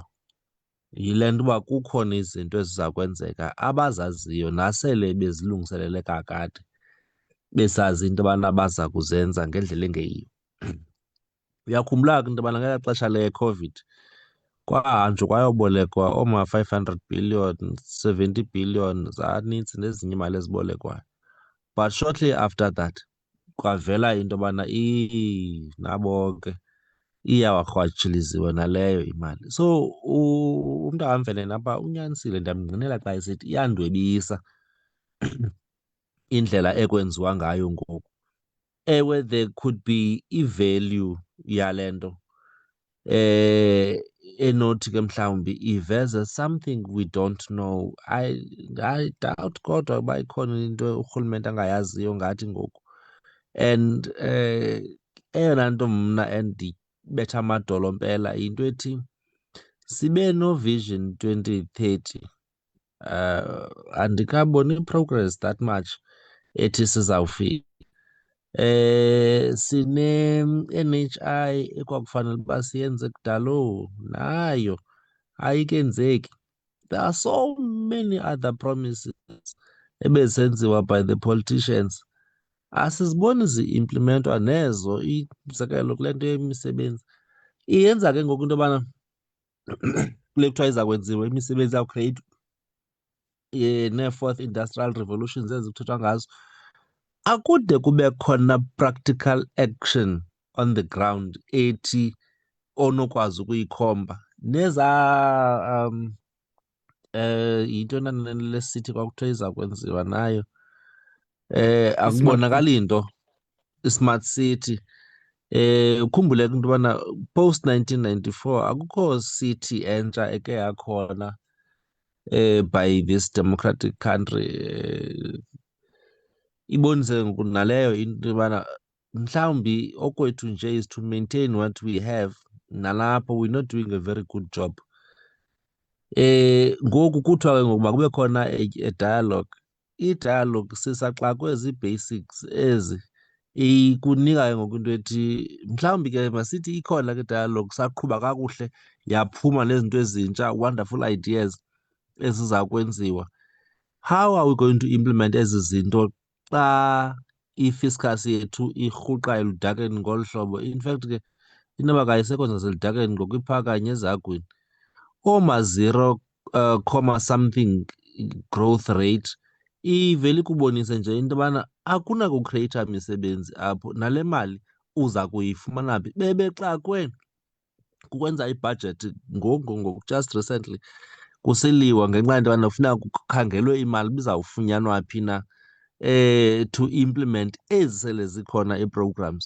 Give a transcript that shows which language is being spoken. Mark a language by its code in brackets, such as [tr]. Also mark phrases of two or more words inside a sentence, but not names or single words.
[xh] Yile nto uba kukhona izinto eziza kwenzeka abazaziyo nasele bezilungiselele kakade, besazi into yobana baza kuzenza ngendlela engeyiyo. Uyakhumbula ke into yobana ngelaa xesha leCOVID kwahanjwa kwayobolekwa ooma-500 billion, 70 billion, zanintsi nezinye imali ezibolekwayo. [en] But shortly after that [xh] kwavela into yobana nabo ke iyawarhwatshiliziwe naleyo imali. So umntu akamvele napha unyanisile, ndiyamngqinela xa esithi iyandwebisa indlela ekwenziwa ngayo ngoku. Ewe, [en] there could be [xh] i-value yale nto enothi ke mhlawumbi iveze [en] something we don't know. I doubt [xh] kodwa uba ikhona into urhulumente angayaziyo ngathi ngoku. And eyona nto mna endibetha amadolo mpela yinto ethi sibe no-Vision 2030. Andikaboni i-progress [en] that much [xh] ethi sizawufika. Sine-N_H_I ekwakufanele uba siyenze kudalo, nayo ayikenzeki. [en] There are so many other promises ebezenziwa by the politicians, [xh] asiziboni zi-implementwa nezo. Umzekelo kule nto yemisebenzi iyenza ke ngoku into yobana kule kuthiwa iza kwenziwa imisebenzi yawukreyithwa nee- [en] fourth industrial revolutions [xh] ezi kuthethwa ngazo, akude kube khona [en] practical action on the ground [xh] ethi onokwazi ukuyikhomba. Nezaa yinto lesithi kwakuthiwa iza kwenziwa nayo, akubonakali nto, i-smart city. Ukhumbule ke into yobana post-1994 akukho city entsha eke yakhona [en] by this democratic country. [xh] Ibonise ngoku naleyo into yobana mhlawumbi okwethu nje [en] is to maintain what we have. Nalapho we're not doing a very good job. [xh] Ngoku kuthiwa ke ngokuba kube khona [en] a dialogue. [xh] I-dialogue sisaxakwe zii-basics ezi ikunika ke ngoku into ethi mhlawumbi ke masithi ikhona ke dialogue saqhuba kakuhle yaphuma nezinto ezintsha, [en] wonderful ideas [xh] eziza kwenziwa. [en] How are we going to implement [xh] ezi zinto xa i-fiscus yethu irhuqa eludakeni ngolu hlobo? In fact ke inoba kayisekho zaseludakeni ngoku iphakanye ezagwini. Ooma-0, [en] comma something growth rate [xh] ivele ikubonise nje into yobana akunakukreyitha misebenzi apho, nale mali uza kuyifumana phi. Bebexakwe kukwenza ibhajethi ngoku [en] just recently [xh] kusiliwa ngenxa yento yobana kufuneka kukhangelwe imali bizawufunyanwa phi na [en] to implement [xh] ezi sele zikhona ii-programs.